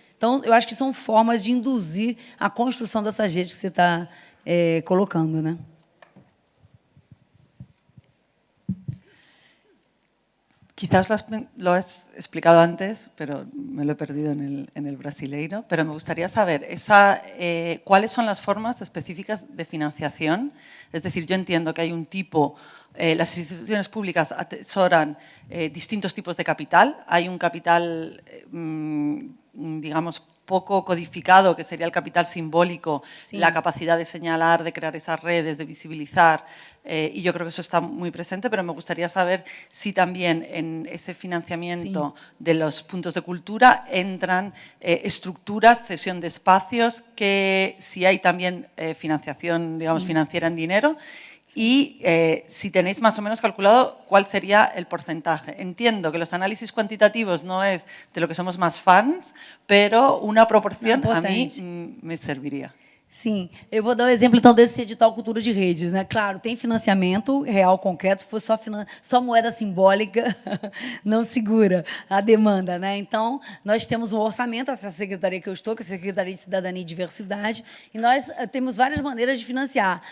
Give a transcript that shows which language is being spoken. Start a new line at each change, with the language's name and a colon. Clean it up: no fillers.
Portuguese: Então, eu acho que são formas de induzir a construção dessas redes que você está colocando, né?
Spanish: Quizás lo has explicado antes, pero me lo he perdido en el brasileiro, pero me gustaría saber cuáles son las formas específicas de financiación. Es decir, yo entiendo que hay un tipo, las instituciones públicas atesoran distintos tipos de capital. Hay un capital, digamos, poco codificado, que sería el capital simbólico, sí, la capacidad de señalar, de crear esas redes, de visibilizar, y yo creo que eso está muy presente, pero me gustaría saber si también en ese financiamiento, sí, de los puntos de cultura entran estructuras, cesión de espacios, que si hay también financiación, digamos, sí, financiera en dinero. Y si tenéis más o menos calculado cuál sería el porcentaje. Entiendo que los análisis cuantitativos no es de lo que somos más fans, pero una proporción a mí me serviría.
Portuguese: Sim, eu vou dar um exemplo, então, desse edital Cultura de Redes, né? Claro, tem financiamento real, concreto, se for só moeda simbólica, não segura a demanda, né? Então, nós temos um orçamento, essa secretaria que eu estou, que é a Secretaria de Cidadania e Diversidade, e nós temos várias maneiras de financiar.